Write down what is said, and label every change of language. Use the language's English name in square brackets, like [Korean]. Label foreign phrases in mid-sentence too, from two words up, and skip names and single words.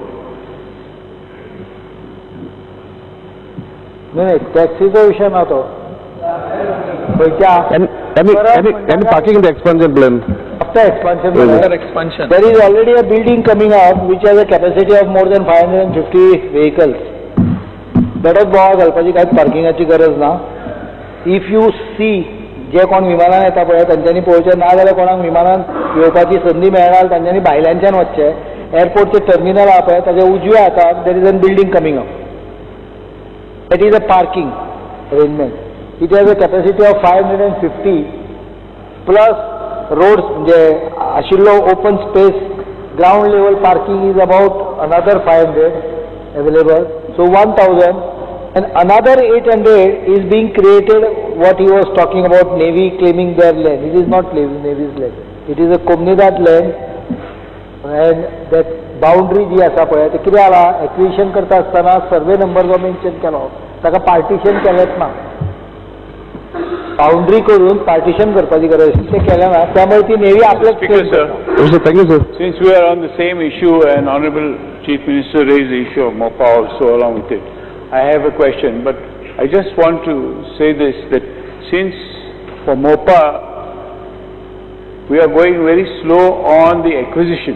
[English] No, taxi [Konkani] विषय नव्हतो. [English] Any parking in the expansion plan? After expansion, there is already a building coming up which has a capacity of more than 550 vehicles. That is [Konkani] बोवाळ घालपाची कांयच पार्किंगाची गरज ना. [English] If you see, [Konkani] जे कोण विमानान येता पळय तांच्यांनी पळोवचें, ना जाल्यार कोणाक विमानान येवपाची संदी मेळना तांच्यांनी भायल्यानच्यान वचचें. एअरपोर्टचें टर्मिनल आहा पळय ताच्या उजव्या हाताक [English] there is a building coming up. That is a parking arrangement. It has a capacity of 550 plus roads, ashillo open space, ground level parking is about another 500 available. So 1000, and another 800 is being created. What he was talking about, Navy claiming their land. It is not Navy's land. It is a Comunidad land, and that boundary [Konkani] जी आसा पळय ते कितें जाला, एक्विजिशन करता आसतना [English] survey number [Konkani] जो मेन्शन केलो ताका पार्टिशन केलेंच ना. बाउंड्री करून पार्टिशन करपाची गरज ते केलें ना, त्यामुळे ती नेव्ही आपल्याच. [English] Thank you, sir. Since we are on the same issue and Honorable Chief Minister raised the issue of MOPA also along with it, I have a question, but I just want to say this, that since for MOPA we are going very slow on the acquisition.